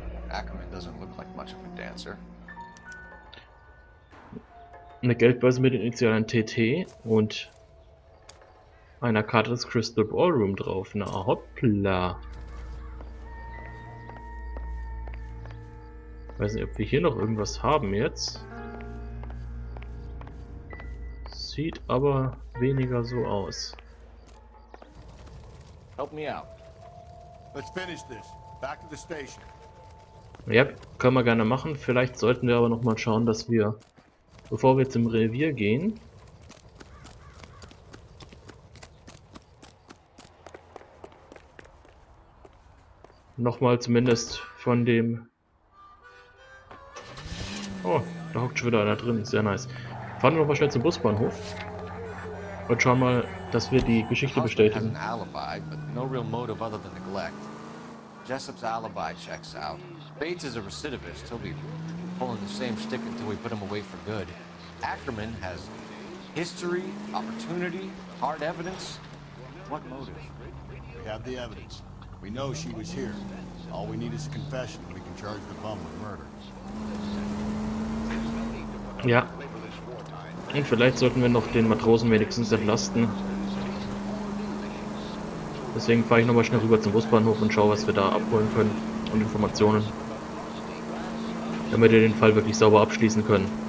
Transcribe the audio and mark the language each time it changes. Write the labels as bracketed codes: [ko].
[en] Ackermann doesn't look like much of a dancer. [de] Eine Geldbörse mit den Initialien T.T. und einer Karte des Crystal Ballrom drauf. Na hoppla. Weiß nicht, ob wir hier noch irgendwas haben jetzt. Sieht aber weniger so aus. [en] Help me out. Let's finish this. Back to the station. [de] Ja, können wir gerne machen. Vielleicht sollten wir aber nochmal schauen, dass wir, bevor wir zum Revier gehen, nochmal zumindest von dem... Oh, da hockt schon wieder einer drin. Sehr nice. Fahren wir nochmal schnell zum Busbahnhof und schauen mal, dass wir die Geschichte [en] Husband has [de] bestätigen. [en] an alibi, but no real motive other than neglect. Jessup's alibi checks out. Bates is a recidivist. He'll be pulling the same stick until we put him away for good. Ackerman has history, opportunity, hard evidence. What motive? We have the evidence. We know she was here. All we need is a confession. We can charge the bum with murder. [de] Ja. Und vielleicht sollten wir noch den Matrosen wenigstens entlasten. Deswegen fahre ich nochmal schnell rüber zum Busbahnhof und schaue, was wir da abholen können und Informationen. Damit wir den Fall wirklich sauber abschließen können.